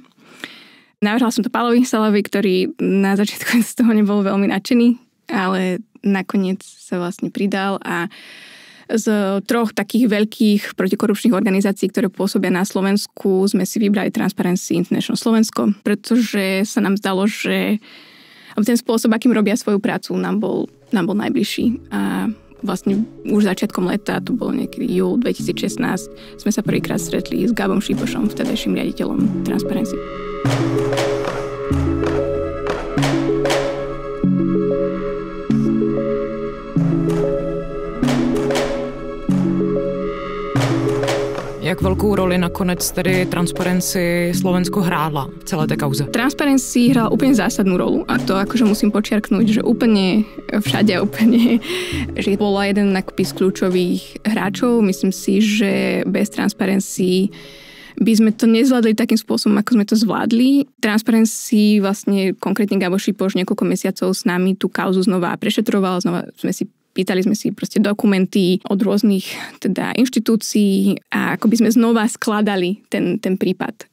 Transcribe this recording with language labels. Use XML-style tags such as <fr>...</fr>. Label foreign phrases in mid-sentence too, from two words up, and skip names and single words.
<sk>Navrhla som to Pálovi Salajovi, ktorý na začiatku z toho nebol veľmi nadšený, ale nakoniec sa vlastne pridal a z 3 takých veľkých protikorupčných organizácií, ktoré pôsobia na Slovensku, sme si vybrali Transparency International Slovensko, pretože sa nám zdalo, že ten spôsob, akým robia svoju prácu, nám bol najbližší. A vlastne už začiatkom leta, to bolo niekedy júl 2016, sme sa prvýkrát stretli s Gabom Šipošom, vtedajším riaditeľom Transparency.</sk> <cs>Jak velkou roli nakonec tedy Transparency Slovensko hrála v celé té kauze?</cs> <sk>Transparency hrala úplne zásadnú rolu a to akože musím počiarknúť, že úplne všade, že bola jeden z kľúčových hráčov. Myslím si, že bez Transparency by sme to nezvládli takým spôsobom, ako sme to zvládli. Transparency, vlastne konkrétne Gabo Šipoš niekoľko mesiacov s nami tú kauzu znova prešetroval, znova sme si Pýtali sme si proste dokumenty od rôznych teda inštitúcií a ako by sme znova skladali ten prípad.</sk>